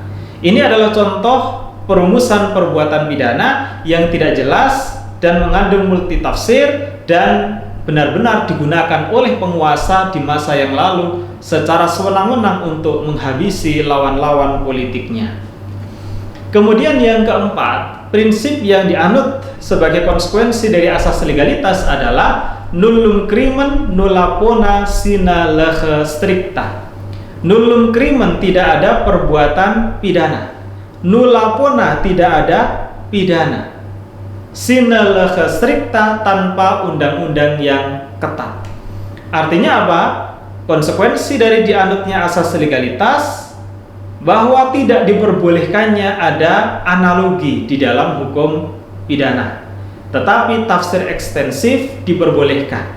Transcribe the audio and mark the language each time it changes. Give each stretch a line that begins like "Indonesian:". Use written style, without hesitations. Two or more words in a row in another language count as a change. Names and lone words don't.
Indonesian: Ini adalah contoh perumusan perbuatan pidana yang tidak jelas dan mengandung multitafsir dan benar-benar digunakan oleh penguasa di masa yang lalu secara sewenang-wenang untuk menghabisi lawan-lawan politiknya. Kemudian yang keempat, prinsip yang dianut sebagai konsekuensi dari asas legalitas adalah
Latin: nullum crimen nulla pona sine lege stricta. Nullum crimen,
Indonesian: tidak ada perbuatan pidana.
Latin: Nulla pona,
Indonesian: tidak ada pidana.
Latin: Sine lege stricta,
Indonesian: tanpa undang-undang yang ketat. Artinya apa? Konsekuensi dari dianutnya asas legalitas bahwa tidak diperbolehkannya ada analogi di dalam hukum pidana, tetapi tafsir ekstensif diperbolehkan.